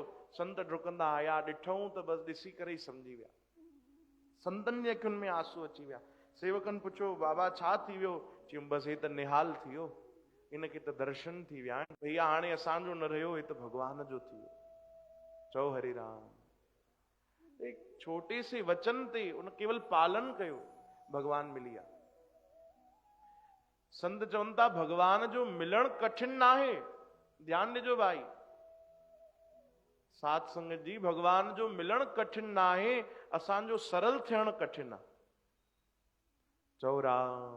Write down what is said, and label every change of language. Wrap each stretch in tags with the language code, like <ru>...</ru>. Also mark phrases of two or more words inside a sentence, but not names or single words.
<sd>संत डुकंदा आया, ॾिठऊं त बसि ॾिसी करे ई सम्झी विया। संतनि जे अखियुनि में आंसू अची विया। सेवकनि पुछियो बाबा छा थी वियो? चयूं बसि हे त निहाल थी वियो, इनखे त दर्शन थी विया आहिनि भैया, हाणे असांजो न रहियो, हे त भगवान जो थी वियो। चओ हरे राम।</sd> <hi>एक छोटे से वचन</hi> <sd>ते उन केवल पालन कयो, भगवान मिली विया। संत चवनि था भगवान जो मिलणु कठिन न आहे। ध्यानु ॾिजो भाई, साध संगत जी, भगवान जो मिलणु कठिन न आहे, असांजो सरल थियणु कठिन आहे। चओ राम।</sd>